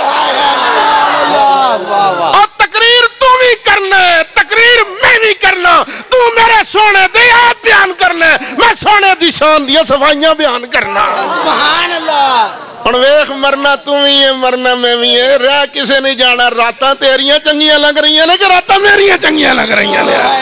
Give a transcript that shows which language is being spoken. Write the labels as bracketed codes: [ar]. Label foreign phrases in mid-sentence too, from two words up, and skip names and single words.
[pa] اور تقریر تو بھی کرنا ہے، تقریر میں بھی کرنا، تو میرے سونے دے آپ بیان کرنا ہے، میں سونے دی شان دیا صفائیاں بیان کرنا۔ [ar] سبحان اللہ۔ [pa] ویخ مرنا تم ہی ہے، مرنا میں بھی ہے، رہ کسے نہیں جانا، راتاں تیریاں چنگیاں لگ رہی ہیں کہ راتاں میریاں چنگیاں لگ رہی ہیں؟